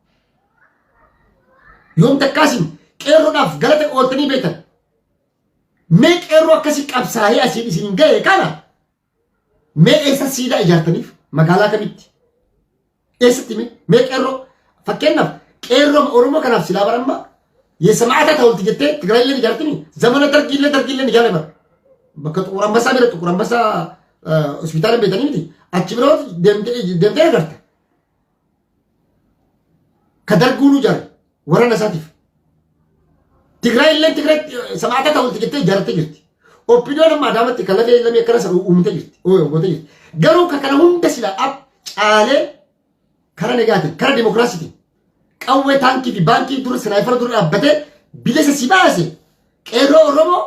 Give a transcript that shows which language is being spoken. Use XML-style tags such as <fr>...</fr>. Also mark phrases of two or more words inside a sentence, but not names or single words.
<om>yoom takkaasin qeerroodhaaf galata ooltanii beektan mee qeerroo akkasii qabsaa'ee asiin isin ga'e kana mee eessa siidaa ijaartaniif magaalaa kamitti eessatti mee qeerroo fakkeenyaaf qeerroo Oromoo kanaaf silaa baramma</om> <am>የሰማዕታት ሐውልት</am> <om>jettee</om> <am>ትግራይ ላይ</am> <om>ijaartanii zamana dargiilee ijaare bar bakka Xuqur Anbassaa bira Xuqur Anbassaa hospitaala beekanii miti achi biroo deemtee agarta ka darguunu ijaare warana isaatiif</om> <am>ትግራይ ሰማዕታት ሐውልት</am> <om>jettee ijaartee jirti opiniyoon amma adaamatti kan lafee lamee akkana sana uumtee jirti gootee jirti garuu ka kana hunda silaa ab caalee kara negaatiin kara dimokiraasiitiin qawwee taankii fi baankii dura sinaayifara dura dhaabbatee bilisa si baase qeerroo Oromoo</om>